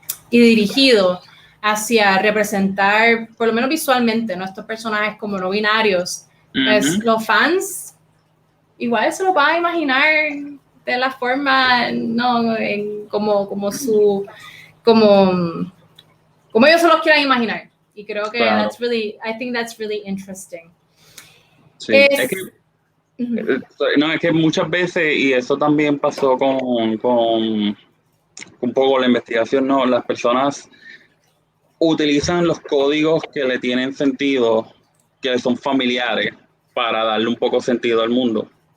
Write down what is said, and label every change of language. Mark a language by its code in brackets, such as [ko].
[es] dirigido hacia representar, por lo menos visualmente, nuestros personajes como no binarios, pues los fans igual se lo van a imaginar de la forma, no, como ellos se los quieran imaginar. Y creo que claro. [en] I think that's really interesting. [es] Sí. Es que muchas veces, y eso también pasó con un poco la investigación, ¿no? Las personas utilizan los códigos que le tienen sentido, que son familiares, para darle un poco sentido al mundo.